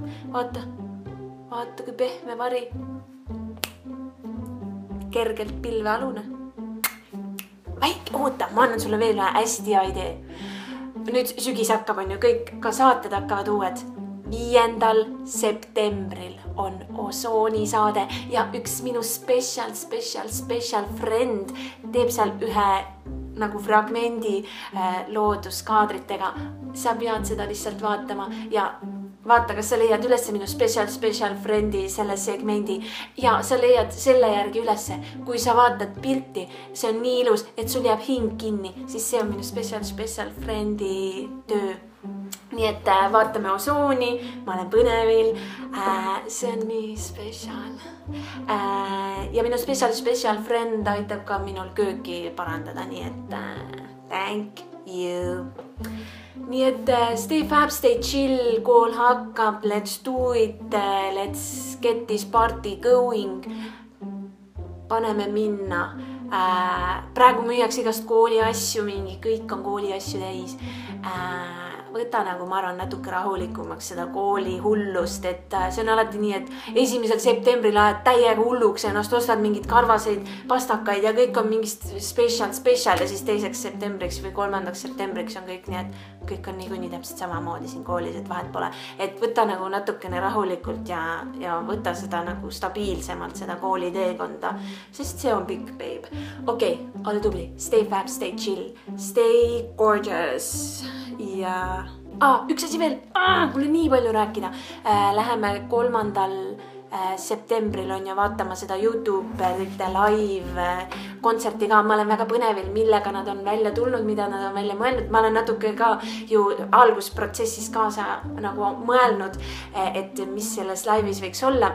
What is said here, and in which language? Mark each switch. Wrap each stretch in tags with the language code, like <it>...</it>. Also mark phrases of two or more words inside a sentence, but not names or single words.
<et>Vaata, kui pehme vari. Kergelt pilvealune. Oota, ma annan sulle veel hästi hea idee. Nüüd sügis hakkab, on ju kõik, ka saated hakkavad uued. 5. septembril on Osooni saade ja üks minu</et> <en>special friend</en> <et>teeb seal ühe nagu fragmendi looduskaadritega. Sa pead seda lihtsalt vaatama ja vaata, kas sa leiad üles minu</et> <en>special friendi</en> <et>selle segmendi ja sa leiad selle järgi ülesse. Kui sa vaatad pilti, see on nii ilus, et sul jääb hing kinni, siis see on minu</et> <en>special friendi</en> <et>töö. Nii et vaatame Osooni, ma olen põnevil, see on nii special. Ja minu</et> <en>special friend</en> <et>aitab ka minul kööki parandada, nii et</et> <en>thank you.</en> <et>Nii et</et> <en>stay fab, stay chill,</en> <et>kool hakkab,</et> <en>let's do it, let's get this party going.</en> <et>Paneme minna. Praegu müüaks igast kooli asju, kõik on kooli asju täis. Võta nagu ma arvan natuke rahulikumaks seda kooli hullust, et see on alati nii, et 1. septembril ajad täiega hulluks ennast, ostad mingid karvaseid pastakaid ja kõik on mingist special ja siis 2. septembriks või 3. septembriks on kõik nii, et kõik on niikuinii täpselt samamoodi siin koolis, et vahet pole. Et võta nagu natukene rahulikult ja võta seda nagu stabiilsemalt seda kooli teekonda, sest see on pikk, babe. Okei, ole tubli,</et> <en>stay fab, stay chill, stay gorgeous</en> <et>ja üks asi veel, mul on nii palju rääkida. Läheme 3. septembril on ja vaatama seda YouTuberite live kontserti ka. Ma olen väga põnevil, millega nad on välja tulnud, mida nad on välja mõelnud. Ma olen natuke ka ju algusprotsessis kaasa nagu mõelnud, et mis selles live'is võiks olla.</et>